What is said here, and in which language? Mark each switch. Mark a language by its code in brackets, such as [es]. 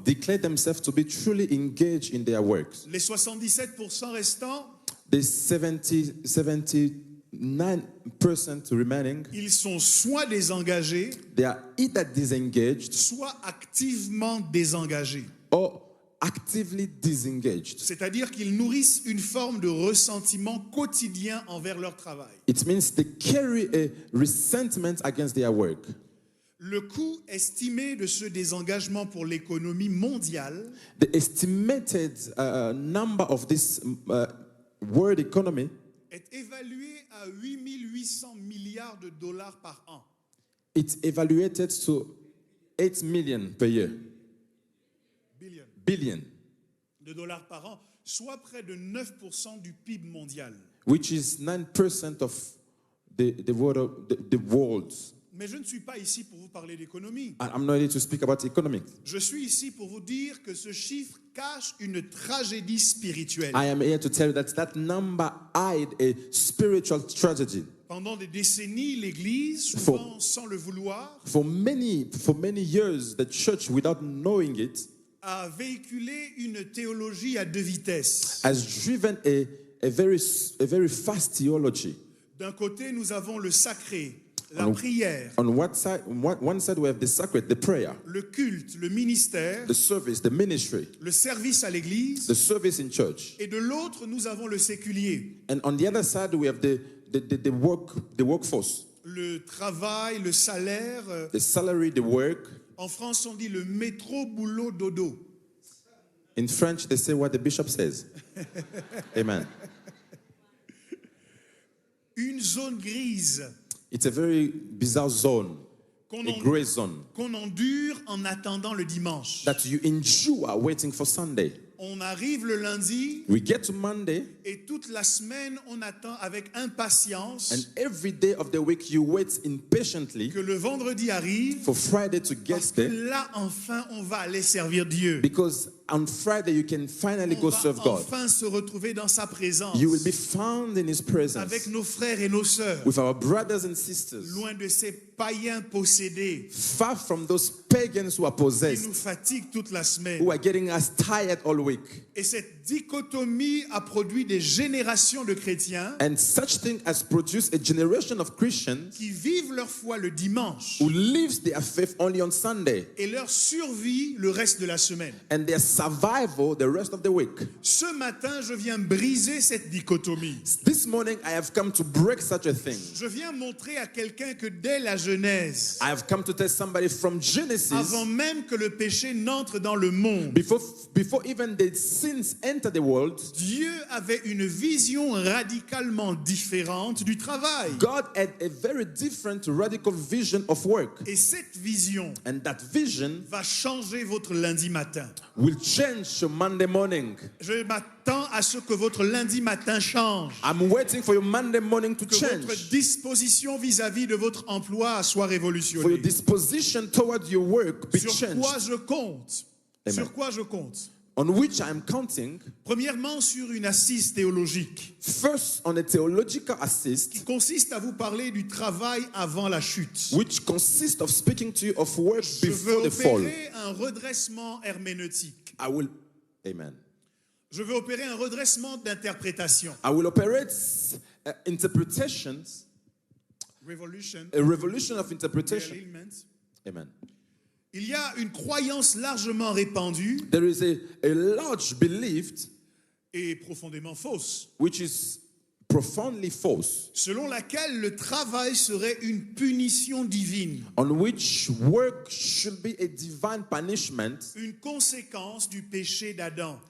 [en] declare themselves to be truly engaged in their works. [fr] Les 77% restants, [en] The 79% remaining, [fr] ils sont soit désengagés, [en] they are either disengaged [fr] soit activement désengagés. [en] or actively disengaged. [fr] C'est-à-dire qu'ils nourrissent une forme de ressentiment quotidien envers leur travail. [en] It means they carry a resentment against their work. [fr] Le coût estimé de ce désengagement pour l'économie mondiale [en] The estimated number of this world economy [fr] est évalué à 8 800 milliards de dollars par an. [en] it's evaluated to 8 million per year. Billion, [fr] De dollars par an, soit près de 9% du PIB mondial. [en] which is 9% of the world's. [fr] Mais je ne suis pas ici pour vous parler d'économie. [en] I'm not here to speak about economics. [fr] Je suis ici pour vous dire que ce chiffre cache une tragédie spirituelle. [en] I am here to tell you that number hide a spiritual tragedy. [fr] Pendant des décennies, l'Église, souvent sans le vouloir, [en] For many years, the church, without knowing it, [fr] a véhiculé une théologie à deux vitesses. [en] has driven a very fast theology. [fr] D'un côté, nous avons le sacré, la prière, [en] On one side, we have the sacred, the prayer, [fr] le culte, le ministère, [en] the service, the ministry, [fr] le service à l'Église, [en] the service in church. [fr] et de l'autre, nous avons le séculier, [en] And on the other side, we have the workforce, [fr] le travail, le salaire. [en] the salary, the work. [fr] En France, on dit le métro, boulot, dodo. [en] In French, they say what the bishop says. Amen. [fr] Une zone grise [en] It's a very bizarre zone, [fr] qu'on [en] a gray zone, [fr] endure en attendant le dimanche. [en] that you endure waiting for Sunday. [fr] On arrive le lundi [en] We get to Monday, [fr] et toute la semaine, on attend avec impatience [en] and every day of the week you wait impatiently [fr] que le vendredi arrive [en] for Friday to get [fr] parce que [en] there, [fr] là, enfin, on va aller servir Dieu. [en] because on Friday you can finally [fr] On [en] go [fr] va [en] serve God. [fr] enfin se retrouver dans sa présence [en] You will be found in His presence [fr] avec nos frères et nos sœurs, [en] with our brothers and sisters, [fr] loin de ces païens possédés [en] far from those pagans who are [fr] qui [en] possessed, [fr] nous fatiguent toute la semaine. [en] who are getting us tired all week. [fr] Et cette dichotomie a produit des générations de chrétiens [en] And such thing has produced a generation of Christians [fr] qui vivent leur foi le dimanche [en] who lives their faith only on Sunday, [fr] et leur survie le reste de la semaine. [en] and their survival the rest of the week. [fr] Ce matin, je viens briser cette dichotomie. [en] This morning I have come to break such a thing. [fr] Je viens montrer à quelqu'un que dès la Genèse, [en] I have come to tell somebody from Genesis, [fr] avant même que le péché n'entre dans le monde, [en] before even the sins enter the world, [fr] Dieu avait une vision radicalement différente du travail. [en] God had a very different radical vision of work. [fr] Et cette vision [en] And that vision [fr] va changer votre lundi matin. [en] will change your Monday morning. [fr] Je m'attends à ce que votre lundi matin change. [en] I'm waiting for your Monday morning to [fr] Que votre [en] change. [fr] disposition vis-à-vis de votre emploi soit [en] For your [fr] révolutionnée. [en] disposition toward your work be [fr] Sur quoi [en] changed. [fr] je compte? [en] Amen. [fr] Sur quoi je compte? [en] on which I am counting, [fr] premièrement sur une assise théologique [en] first on a theological [fr] qui [en] assist, [fr] consiste à vous parler du travail avant la chute. [en] which consists of speaking to you of work [fr] Je veux [en] before the fall. [fr] opérer un redressement herméneutique. [en] Amen. [fr] Je veux opérer un redressement d'interprétation. [en] I will operate interpretations, Revolution. a revolution of interpretation. Alignment. Amen. [fr] Il y a une croyance largement répandue [en] There is a large belief [fr] et profondément fausse, [en] which is profoundly false, [fr] selon laquelle le travail serait une punition divine, [en] on which work should be a divine punishment, [fr] une conséquence du péché d'Adam.